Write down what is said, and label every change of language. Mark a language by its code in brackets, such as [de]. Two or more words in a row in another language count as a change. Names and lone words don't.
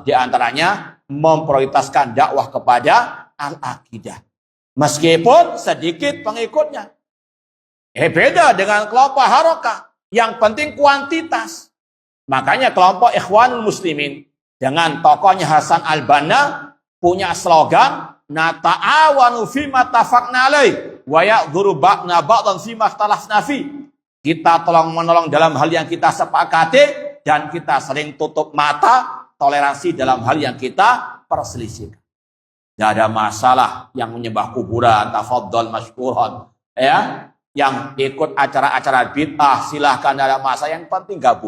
[id] Di antaranya memprioritaskan dakwah kepada al-aqidah. Meskipun sedikit pengikutnya. Beda dengan kelompok harokah. Yang penting kuantitas. Makanya kelompok Ikhwanul Muslimin dengan tokohnya Hasan Al-Banna punya slogan [ar] نتعاون فيما اتفقنا عليه ويعذر بعضنا بعضا فيما اختلفنا فيه. [id] Kita tolong menolong dalam hal yang kita sepakati dan kita saling tutup mata toleransi dalam hal yang kita perselisihkan. Tidak ada masalah yang menyembah kuburan, [ar] تفضل مشكورا, [id] ya, yang ikut acara-acara bid'ah silahkan, ada masalah, yang penting gabung.